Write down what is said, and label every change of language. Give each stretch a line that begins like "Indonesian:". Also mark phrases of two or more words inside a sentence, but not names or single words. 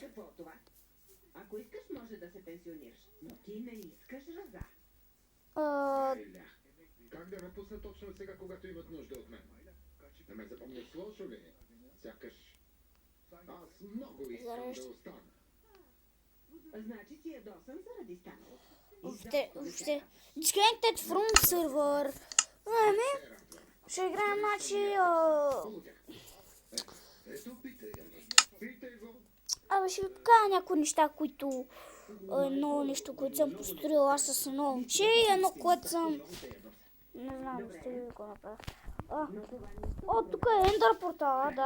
Bulgarian: Ако искаш, може да се пенсионираш, но ти не искаш ръза. Как да напусна точно сега, когато имат нужда от мен? Не ме запомнят лошо ли? Сякаш аз много искам да остана. Значи си ядосан заради станало.
English: Disconnected from server.
Bulgarian: Ще играем, значи... Ето, питай го. Ще ви покажа някои неща, които... Едно нещо, което съм построил аз с едно момче и едно, което съм... Не знам, ще ви го направя. Тук е Ендър портала, да.